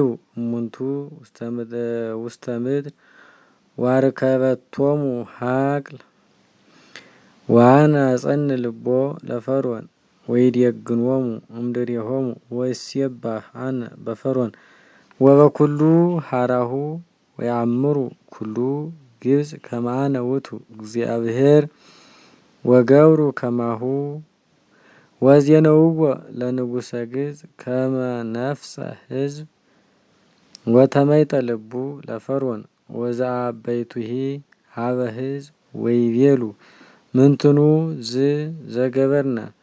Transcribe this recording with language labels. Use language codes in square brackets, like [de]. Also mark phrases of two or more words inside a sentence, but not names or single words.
[gez] እሙንቱ ውስተ ምድር ዋርከበቶሙ ሀቅል ዋነ አጸን ልቦ ለፈርዖን ወይዴግኖሙ እምድሬሆሙ ወይሴባህ አነ በፈርዖን ወበኩሉ ሀራሁ ወያምሩ ኩሉ ግብጽ ከማነ ውእቱ እግዚአብሔር ወገብሩ ከማሁ ወዜነውዎ ለንጉሰ ግብጽ ከመ ነፍሰ ሕዝብ ወተመይጠ ልቡ ለፈርዖን ወዘአበይቱሂ ሀበ ሕዝብ ወይቤሉ ምንትኑ ዘገበርነ